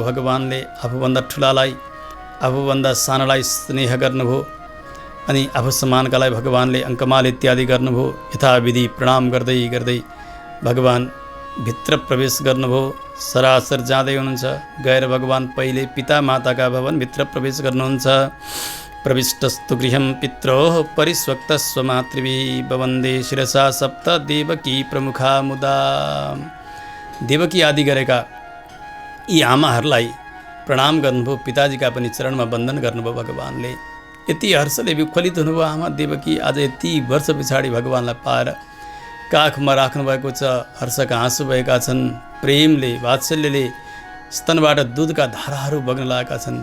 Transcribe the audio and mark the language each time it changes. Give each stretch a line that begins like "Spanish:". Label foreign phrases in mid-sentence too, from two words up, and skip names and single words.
Nepali: भगवानले आफूभन्दा ठुलालाई आफूभन्दा सानालाई स्नेह गर्नुभयो। अनि आफू समानकालाई भगवानले अङ्कमाल इत्यादि गर्नुभयो। यथाविधि प्रणाम गर्दै गर्दै भगवान भित्र प्रवेश गर्नुभयो। सरासर जाँदै हुनुहुन्छ। गएर भगवान पहिले पिता माताका भवनभित्र प्रवेश गर्नुहुन्छ।
Sanskrit: प्रविष्टस्तु गृहं पित्रोः परिस्वक्तस्व मातृभिः वन्दे शिरसा सप्त देवकी प्रमुखा मुदा।
Nepali: देवकी आदि गरेका यी आमाहरूलाई प्रणाम गर्नुभयो। पिताजीका पनि चरणमा वन्दन गर्नुभयो। भगवानले यति हर्षले विख्वलित हुनुभयो। आमा देवकी आज यति वर्ष पछाडि भगवानलाई पाएर काखमा राख्नुभएको छ। हर्षका आँसु भएका छन्। प्रेमले वात्सल्यले स्तनबाट दुधका धाराहरू बग्न लागेका छन्।